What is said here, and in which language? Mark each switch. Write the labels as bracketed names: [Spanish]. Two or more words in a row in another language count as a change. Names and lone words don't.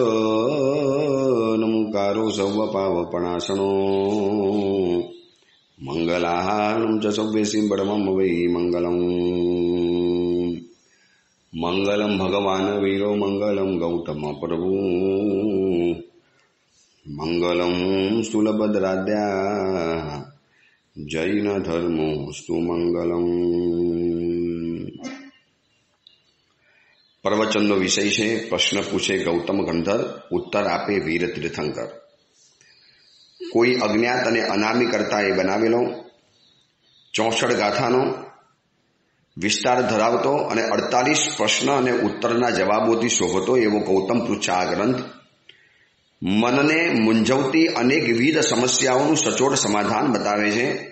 [Prakrit languages] नमुकारो सौवपावपणासनो मंगलाहारणं च सौव्यसिं बडमं वै मंगलम् मंगलम भगवान वीरो मंगलम गौतम प्रभु मंगलम स्थूलभद्राद्या जैन धर्मोस्तु मंगलम। [Gujarati] प्रवचनનો વિષય છે પ્રશ્ન પૂછે ગૌતમ ગંધર, ઉત્તર આપે વીર તીર્થંકર। કોઈ અજ્ઞાત અને અનામી કરતાએ બનાવેલો 64 ગાથાનો વિસ્તાર ધરાવતો અને 48 પ્રશ્ન અને ઉત્તરના જવાબોથી શોભતો એવો ગૌતમ પૃચ્છા આ ગ્રંથ મનને મૂંઝવતી અનેકવિધ સમસ્યાઓનું સચોટ સમાધાન બતાવે છે।